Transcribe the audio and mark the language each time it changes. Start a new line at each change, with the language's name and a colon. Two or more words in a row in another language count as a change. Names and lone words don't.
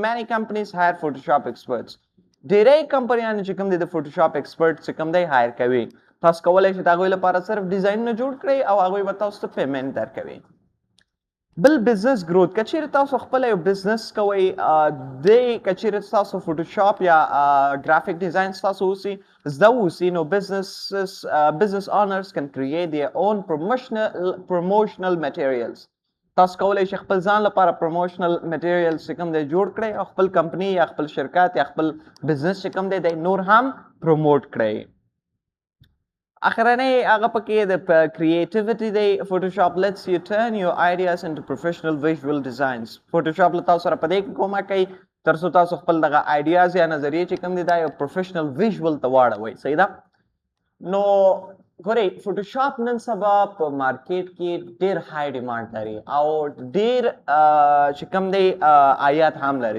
English: many companies hire Photoshop experts.
Pashto: ډېری کمپنیانې چې کوم دی د
English: Photoshop expert
Pashto: چې کوم دی هایر کوي. تاسو کولی شئ د هغوی لپاره صرف ډیزاینونه جوړ کړئ او هغوی به تاسو ته پیمنټ درکوي. بل
English: business growth.
Pashto: که چیرې تاسو خپل یو بزنس کوئ، که چیرې تاسو فوټوشاپ یا ګرافیک ډیزاین تاسو اوسي زده اوسي، نو
English: business owners can create their own promotional materials.
Pashto: تاسو کولی شئ خپل ځان لپاره
English: promotional materials
Pashto: چې کوم دی جوړ کړئ او خپل کمپنی یا خپل شرکت یا خپل بزنس چې کوم دی نور هم پروموټ کړئ. اخرنی هغه پکې د کریټیویټي دی.
English: فوټوشاپ lets you turn your ideas into professional visual designs.
Pashto: فوټوشاپ له تاسو سره په دې کې کومه کوي تر څو تاسو خپل دغه آیډیاز یا نظریې چې کوم دي دا یو
English: professional visual
Pashto: ته واړوئ. صحیح ده؟ نو ګورئ فوټوشاپ نن سبا په مارکیټ کې ډېر
English: high demand
Pashto: لري او ډېر چې کوم دی آیات هم لري.